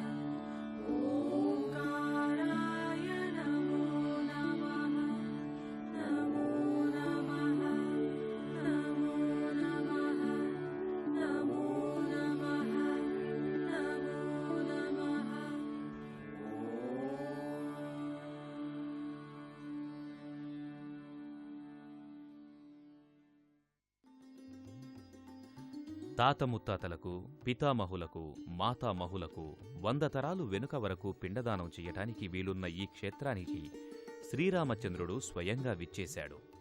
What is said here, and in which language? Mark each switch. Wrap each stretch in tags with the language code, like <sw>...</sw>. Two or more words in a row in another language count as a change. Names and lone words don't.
<sa>ओंकाराय नमो नमः. नमो नमः. नमो नमः. नमो नमः. नमो नमः.</sa> <te>తాత ముత్తాతలకు, పితామహులకు, మాతామహులకు 100 తరాలు వెనుక వరకు పిండదానం చెయ్యటానికి వీలున్న ఈ క్షేత్రానికి శ్రీరామచంద్రుడు స్వయంగా విచ్చేశాడు.</te>